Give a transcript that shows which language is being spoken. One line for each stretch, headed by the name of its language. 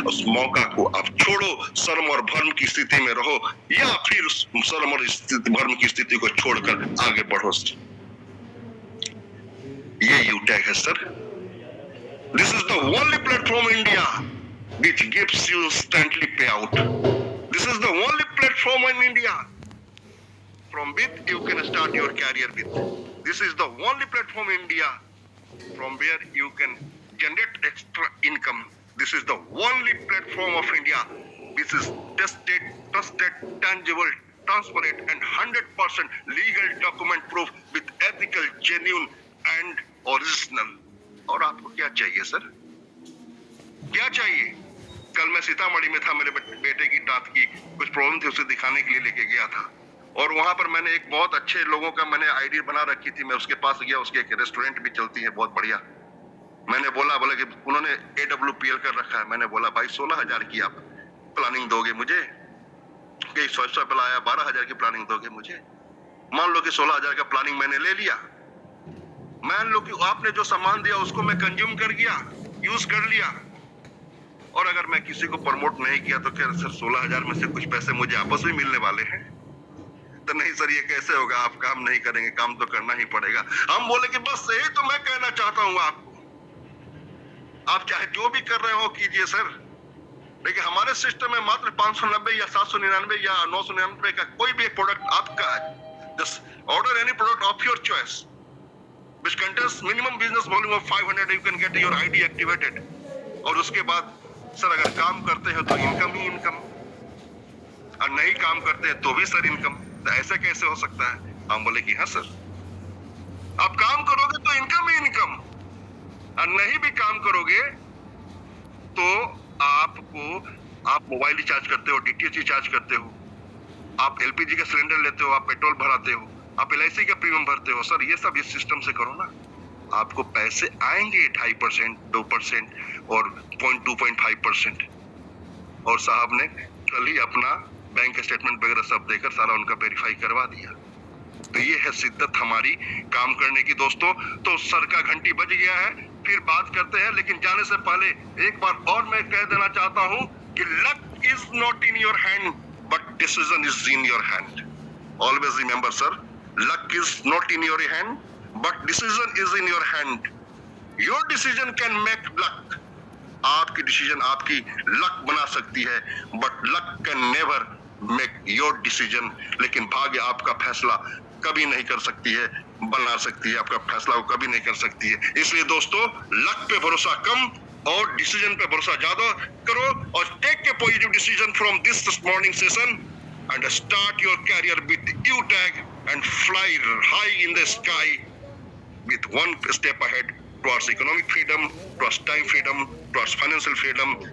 Hindi: उस मौका को आप छोड़ो, शर्म और भर्म की स्थिति में रहो, या फिर उस शर्म और भर्म की स्थिति को छोड़कर आगे बढ़ो। ये यू टैग है sir.
English: This is the only platform in India which gives you instantly payout. This is the only platform in India from which you can start your career with. This is the only platform in India from where you can generate extra income. This is the only platform of India. This is tested, trusted, tangible, transparent and 100% legal document proof with ethical, genuine and original.
Hindi: और आपको क्या चाहिए sir? क्या चाहिए? कल मैं सीतामढ़ी में था, मेरे बेटे की दांत की कुछ प्रॉब्लम थी, उसे दिखाने के लिए लेके गया था, और वहां पर मैंने एक बहुत अच्छे लोगों का मैंने आईडी बना रखी थी। मैं उसके पास गया, उसके एक रेस्टोरेंट भी चलती है बहुत बढ़िया। मैंने बोला कि उन्होंने AWPL कर रखा है। मैंने बोला भाई 16,000 की आप प्लानिंग दोगे मुझे? कि 100 पे लाया 12,000 की प्लानिंग दोगे मुझे? मान लो कि 16,000 का प्लानिंग मैंने ले लिया, मान लो कि आपने जो सामान दिया उसको मैं कंज्यूम कर गया, यूज कर लिया, और अगर मैं किसी को प्रमोट नहीं किया तो क्या सर 16,000 में से कुछ पैसे मुझे आपस में मिलने वाले हैं? तो नहीं सर, ये कैसे होगा? आप काम नहीं करेंगे, काम तो करना ही पड़ेगा। हम बोले कि बस यही तो मैं कहना चाहता हूँ आपको, आप चाहे जो भी कर रहे हो कीजिए सर, लेकिन हमारे सिस्टम में मात्र 590 या 799 या 999 का कोई भी प्रोडक्ट आपका है।
English: Just order any product of your choice which contains minimum business volume of 500, you can get your ID activated.
Hindi: और उसके बाद सर अगर काम करते हैं तो इनकम ही इनकम, और नहीं काम करते हैं तो भी सर इनकम। तो ऐसा कैसे हो सकता है? हम बोले कि हाँ सर, आप काम करोगे तो इनकम ही इनकम, और नहीं भी काम करोगे तो आप मोबाइल रिचार्ज करते हो, DTH रिचार्ज करते हो, आप LPG का सिलेंडर लेते हो, आप पेट्रोल भराते हो, आप LIC का प्रीमियम भरते हो। सर ये सब इस सिस्टम से करो ना, आपको पैसे आएंगे 2.5%, 2% और 0.2-0.5%। और साहब ने कल ही अपना बैंक स्टेटमेंट वगैरह सब देकर सारा उनका वेरीफाई करवा दिया। तो ये है शिद्दत हमारी काम करने की दोस्तों। तो सर का घंटी बज गया है, फिर बात करते हैं, लेकिन जाने से पहले एक बार और मैं कह देना चाहता हूँ कि
English: Luck is not in your hand but decision is in your hand. Always remember sir, luck is not in your hand but decision is in your hand. Your decision can make luck.
Hindi: आपकी decision आपकी luck बना सकती है,
English: But luck can never make your decision.
Hindi: लेकिन भाग्य आपका फैसला कभी नहीं कर सकती है, बना सकती है, आपका फैसला वो कभी नहीं कर सकती है। इसलिए दोस्तों, लक पे भरोसा कम और डिसीजन पे भरोसा ज्यादा करो, और
English: Take a positive decision from this morning session and start your career with U-Tag and fly high in the sky with one step ahead towards economic freedom, towards time freedom, towards financial freedom.